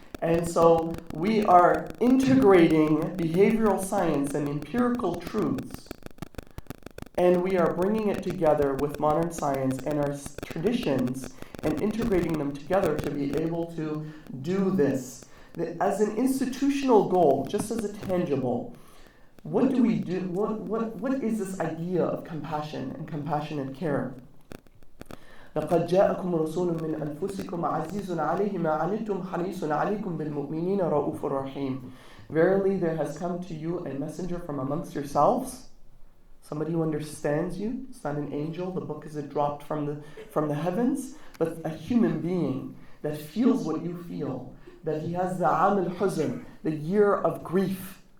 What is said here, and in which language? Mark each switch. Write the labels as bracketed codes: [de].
[en] And so we are integrating behavioral science and empirical truths, and we are bringing it together with modern science and our traditions and integrating them together to be able to do this. As an institutional goal, just as a tangible, what do we do? What is this idea of compassion and compassionate care? [ar] لقد جاءكم رسول من أنفسكم عزيز عليه ما عنتم حريص عليكم بالمؤمنين رؤوف رحيم. [en] Verily there has come to you a messenger from amongst yourselves, somebody who understands you. It's not an angel, the book isn't dropped from the heavens, but a human being that feels what you feel, that he has the Aam al-Huzn, the year of grief.